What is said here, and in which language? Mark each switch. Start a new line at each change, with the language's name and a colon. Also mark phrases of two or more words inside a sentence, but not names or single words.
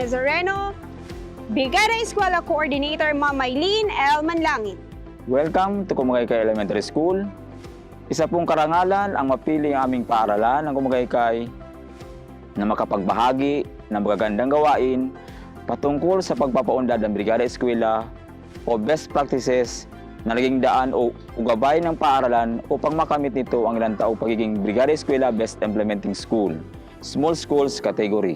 Filipino: Nazareno, Brigada Eskwela Coordinator, Ma'am Maylene L. Manlangit.
English: Welcome to Kumagaykay Elementary School.
Filipino: Isa pong karangalan ang mapili ang aming paaralan ng Kumagaykay na makapagbahagi ng magagandang gawain patungkol sa pagpapaunlad ng Brigada Eskwela o
English: best practices
Filipino: na naging daan o gabay ng paaralan upang makamit nito ang ilang taong pagiging Brigada Eskwela Best Implementing School, Small Schools Category.